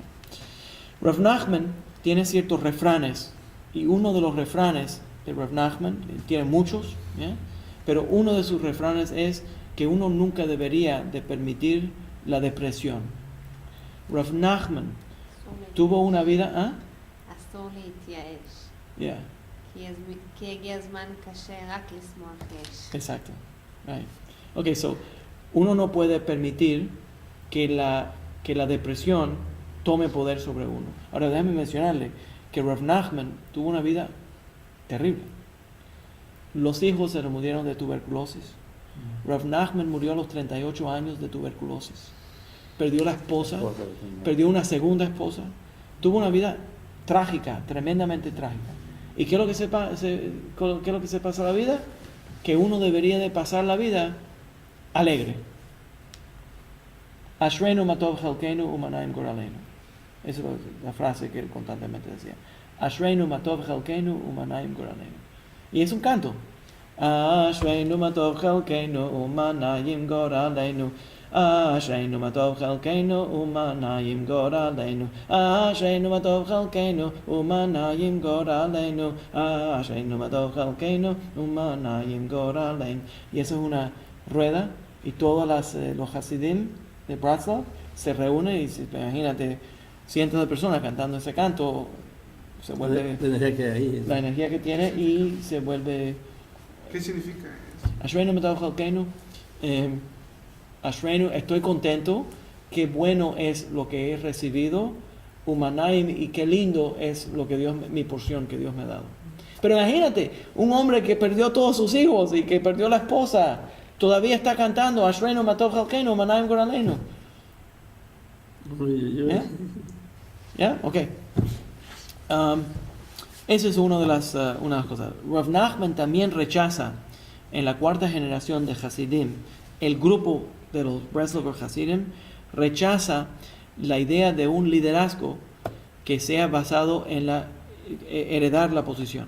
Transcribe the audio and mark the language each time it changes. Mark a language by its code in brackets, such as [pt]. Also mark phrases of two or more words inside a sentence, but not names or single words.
[es] Rav Nachman tiene ciertos refranes, y uno de los refranes de Rav Nachman, tiene muchos, pero uno de sus refranes es que uno nunca debería de permitir la depresión. Rav Nachman tuvo una vida... [he] אסור להתייאש. [en] Yeah, [he] כי הגיע הזמן קשה רק לשמוח יש. [es] exacto. Right. [en] Okay, so [es] uno no puede permitir que la depresión tome poder sobre uno. Ahora déjame mencionarle que Rav Nachman tuvo una vida terrible. Los hijos se le murieron de tuberculosis. Rav Nachman murió a los 38 años de tuberculosis. Perdió la esposa, perdió una segunda esposa. Tuvo una vida trágica, tremendamente trágica. ¿Y qué es lo que se pasa la vida? Que uno debería de pasar la vida alegre. [he] אשרינו מה טוב חלקנו ומה נעים גורלנו. [es] Esa es la frase que él constantemente decía. [he] אשרינו מה טוב חלקנו ומה נעים גורלנו. [es] Y es un canto. [he] אשרינו מה טוב חלקנו ומה נעים גורלנו. אשרינו מה טוב חלקנו ומה נעים גורלנו. אשרינו מה טוב חלקנו ומה נעים גורלנו. אשרינו מה טוב חלקנו ומה נעים גורלנו. [es] Y eso es una rueda y todos los Hasidim de Bratslav se reúnen y imagínate cientos de personas cantando ese canto, se vuelve La energía que hay ahí. la energía que tiene y se vuelve ¿Qué significa eso? [he] אשרינו מה טוב חלקנו. Ashreinu, [es] estoy contento, qué bueno es lo que he recibido, Umanaim, y qué lindo es lo que mi porción que Dios me ha dado. Pero imagínate, un hombre que perdió a todos sus hijos y que perdió la esposa, todavía está cantando [he] אשרינו מה טוב חלקנו ומה נעים גורלנו. [es] ¿Ya? ¿Ya? Ok. Esa es una de las cosas. Rav Nachman también rechaza en la cuarta generación de Hasidim, el grupo de los Breslover Hasidim rechaza la idea de un liderazgo que sea basado en heredar la posición.